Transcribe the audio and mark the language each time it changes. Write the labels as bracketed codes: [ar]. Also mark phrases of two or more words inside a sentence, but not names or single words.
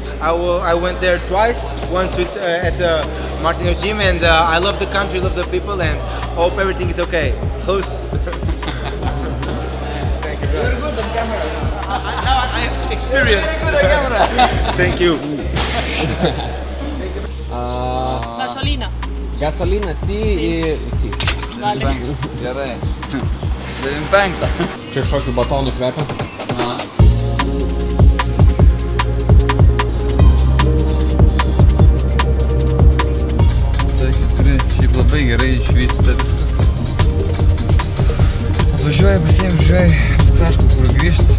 [en] I went there twice, once at Martinos gym, and I love the country, love the people, and hope everything is okay. Close. Thank you, bro. Now I have experience. Thank you. [es] Gasolina. Gasolina, sí. Vale. [lt] Gerai. 95. Čia šokių batonų kvepia. Tai turi šiaip labai gerai išvystyta viskas. Atvažiuoji, pasiėmi, viskas aišku, kur grįžti.